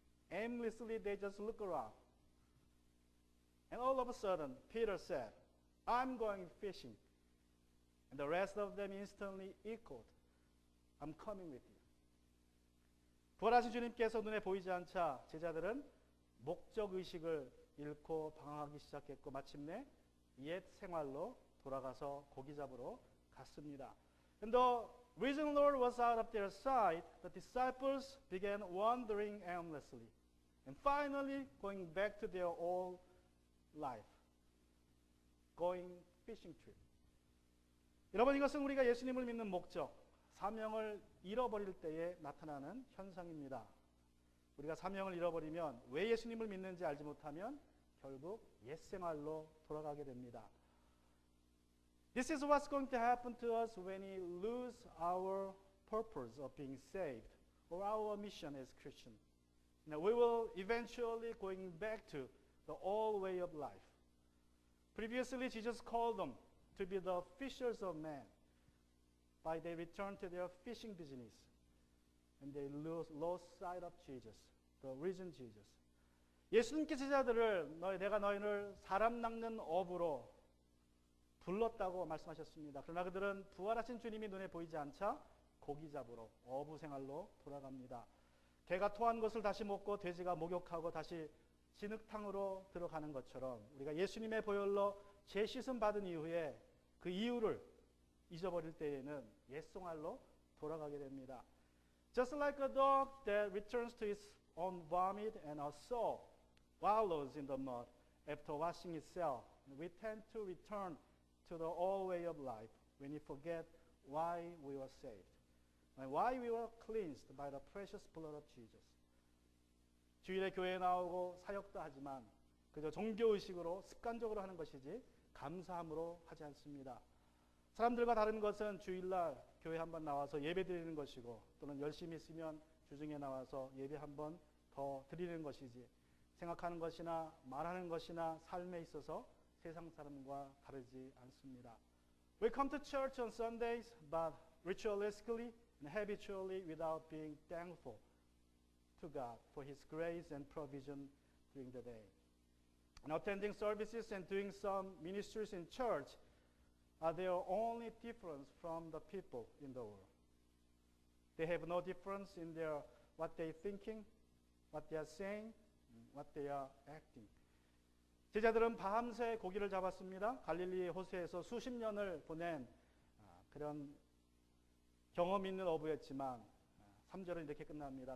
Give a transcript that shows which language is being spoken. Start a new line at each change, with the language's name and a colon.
English: Aimlessly, they just look around. And all of a sudden, Peter said, I'm going fishing. And the rest of them instantly echoed, I'm coming with you.
Korean: 부활하신 주님께서 눈에 보이지 않자 제자들은 목적의식을 잃고 방황하기 시작했고 마침내 옛 생활로 돌아가서 고기 잡으러 갔습니다.
English: And the risen Lord was out of their sight. The disciples began wandering aimlessly and finally going back to their old life, going fishing trip.
Korean: 여러분, 이것은 우리가 예수님을 믿는 목적, 사명을 잃어버릴 때에 나타나는 현상입니다. 우리가 사명을 잃어버리면 왜 예수님을 믿는지 알지 못하면 결국 옛생활로 돌아가게 됩니다.
English: This is what's going to happen to us when we lose our purpose of being saved or our mission as Christians. We will eventually going back to the old way of life. Previously, Jesus called them to be the fishers of men. By they returned to their fishing business and they lost sight of Jesus, the risen Jesus.
Korean: 예수님께서 제자들을 내가 너희를 사람 낚는 어부로 불렀다고 말씀하셨습니다. 그러나 그들은 부활하신 주님이 눈에 보이지 않자 고기 잡으러 어부 생활로 돌아갑니다. 개가 토한 것을 다시 먹고 돼지가 목욕하고 다시 진흙탕으로 들어가는 것처럼 우리가 예수님의 보혈로 재씻음 받은 이후에 그 이유를 잊어버릴 때에는 옛생활로 돌아가게 됩니다.
English: Just like a dog that returns to its own vomit and a soul wallows in the mud after washing itself, we tend to return to the old way of life when we forget why we were saved and why we were cleansed by the precious blood of Jesus.
Korean: 주일에 교회에 나오고 사역도 하지만 그저 종교의식으로 습관적으로 하는 것이지 감사함으로 하지 않습니다. 사람들과 다른 것은 주일날 교회 한번 나와서 예배 드리는 것이고 또는 열심히 있으면 주중에 나와서 예배 한번 더 드리는 것이지 생각하는 것이나 말하는 것이나 삶에 있어서 세상 사람과 다르지 않습니다.
English: We come to church on Sundays but ritualistically and habitually without being thankful to God for His grace and provision during the day. And attending services and doing some ministries in church are their only difference from the people in the world. They have no difference in what they are thinking, what they are saying, what they are acting.
Korean: 제자들은 밤새 고기를 잡았습니다. 갈릴리 호수에서 수십 년을 보낸 그런 경험 있는 어부였지만 3절은 이렇게 끝납니다.